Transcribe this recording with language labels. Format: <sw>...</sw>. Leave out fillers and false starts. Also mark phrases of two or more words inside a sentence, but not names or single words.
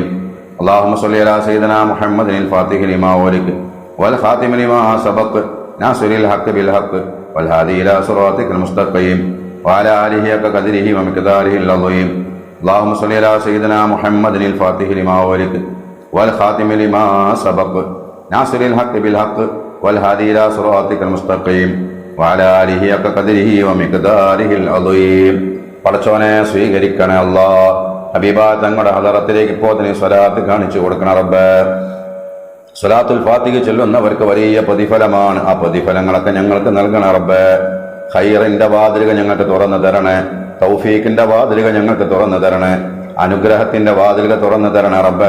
<ar>اللهم صل على سيدنا محمد الفاتح لما أغلق والخاتم لما سبق ناصر الحق بالحق والهادي إلى صراطك المستقيم وعلى آله حق قدره ومقداره العظيم. اللهم صل على سيدنا محمد الفاتح لما أغلق والخاتم لما سبق ناصر الحق بالحق والهادي إلى صراطك المستقيم وعلى آله حق قدره ومقداره العظيم.</ar> <ml>പടച്ചോനെ, സ്വീകരിക്കണേ അല്ലാ. ഹബീബ തങ്ങളുടെ ഹദറത്തിലേക്ക് ഇപ്പോൾ തന്നെ സ്വലാത്ത് കാണിച്ചു കൊടുക്കണം റബ്ബേ. സ്വലാത്തുൽ ഫാത്തിഹ ചൊല്ലുന്നവർക്ക് വലിയ പ്രതിഫലമാണ്. ആ പ്രതിഫലങ്ങളൊക്കെ ഞങ്ങൾക്ക് നൽകണേ റബ്ബേ. ഖൈറിന്റെ വാതിലുകൾ ഞങ്ങൾക്ക് തുറന്നു തരണേ. തൗഫീഖിന്റെ വാതിലുകൾ ഞങ്ങൾക്ക് തുറന്നു തരണേ. അനുഗ്രഹത്തിന്റെ വാതിലുകൾ തുറന്നു തരണേ റബ്ബേ.</ml>